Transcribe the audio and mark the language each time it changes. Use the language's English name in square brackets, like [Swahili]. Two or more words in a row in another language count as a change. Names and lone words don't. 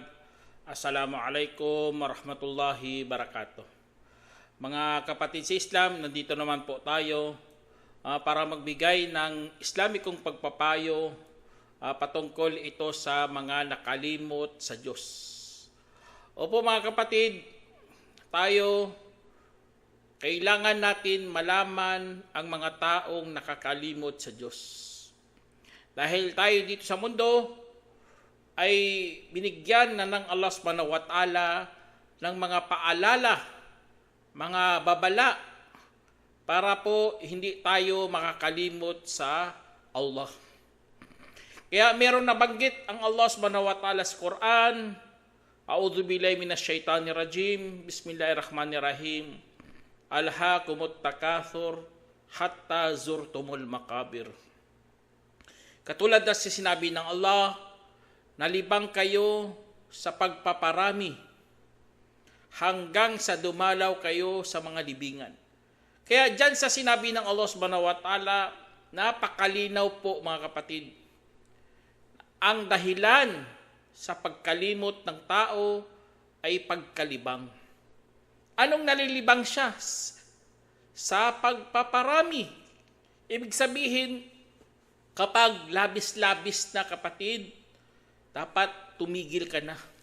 [Arabic] السلام عليكم ورحمة الله وبركاته. [Filipino] Mga kapatid sa Islam, nandito naman po tayo para magbigay ng Islamikong pagpapayo patungkol ito sa mga nakalimot sa Diyos. Opo mga kapatid, tayo kailangan natin malaman ang mga taong nakakalimot sa Diyos. Dahil tayo dito sa mundo ay binigyan na ng Allah [Arabic] سبحانه وتعالى [Filipino] ng mga paalala, mga babala, para po hindi tayo makakalimot sa Allah. Kaya meron nabanggit ang Allah [Arabic] سبحانه وتعالى [Filipino] sa Quran, [Arabic] أعوذ بالله من الشيطان الرجيم بسم الله الرحمن الرحيم. ألهاكم التكاثر حتى زرتم المقابر. [Filipino] Katulad na sinabi ng Allah, nalibang kayo sa pagpaparami hanggang sa dumalaw kayo sa mga libingan. Kaya dyan sa sinabi ng Allah [Arabic] سبحانه وتعالى, [Filipino] napakalinaw po mga kapatid. Ang dahilan sa pagkalimot ng tao ay pagkalibang. Anong nalilibang siya? Sa pagpaparami. Ibig sabihin, kapag labis-labis na kapatid, dapat tumigil ka na.